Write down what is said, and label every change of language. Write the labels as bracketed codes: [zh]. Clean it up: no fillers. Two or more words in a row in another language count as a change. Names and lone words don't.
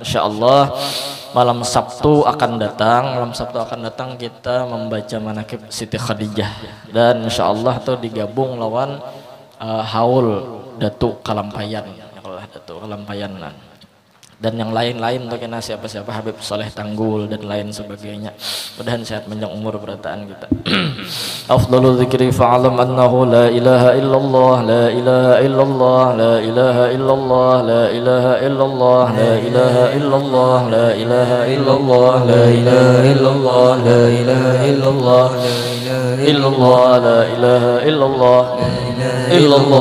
[bjn] Insyaallah malam Sabtu akan datang kita membaca manaqib Siti Khadijah dan insyaallah tuh digabung lawan haul Datuk Kalampayan, ya kalau Datuk Kalampayan dan yang lain-lain tuh kena siapa-siapa Habib Soleh Tanggul dan lain sebagainya. Mudahan sehat panjang umur berataan kita. [ar] أفضل الذكر فاعلم أنه لا إله إلا الله، لا إله إلا الله، لا إله إلا الله، لا إله إلا الله، لا إله إلا الله، لا إله إلا الله، لا إله إلا الله، لا إله إلا الله، لا إله إلا الله، لا إله إلا الله، إلا الله.